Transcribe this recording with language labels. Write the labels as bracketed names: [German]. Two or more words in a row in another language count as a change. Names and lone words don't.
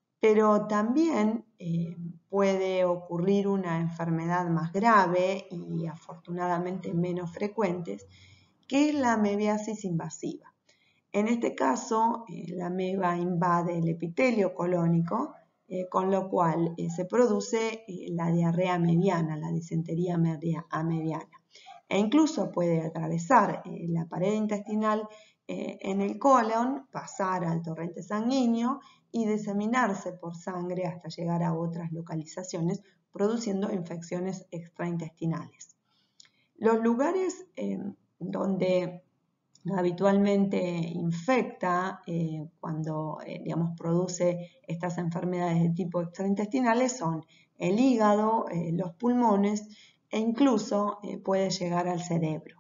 [Spanish] pero también puede ocurrir una enfermedad más grave y afortunadamente menos frecuentes, que es la amebiasis invasiva. En este caso, la ameba invade el epitelio colónico, con lo cual se produce la diarrea amebiana, la disentería amebiana. E incluso puede atravesar la pared intestinal en el colon, pasar al torrente sanguíneo y diseminarse por sangre hasta llegar a otras localizaciones, produciendo infecciones extraintestinales. Los lugares donde habitualmente infecta cuando produce estas enfermedades de tipo extraintestinales son el hígado, los pulmones e incluso puede llegar al cerebro.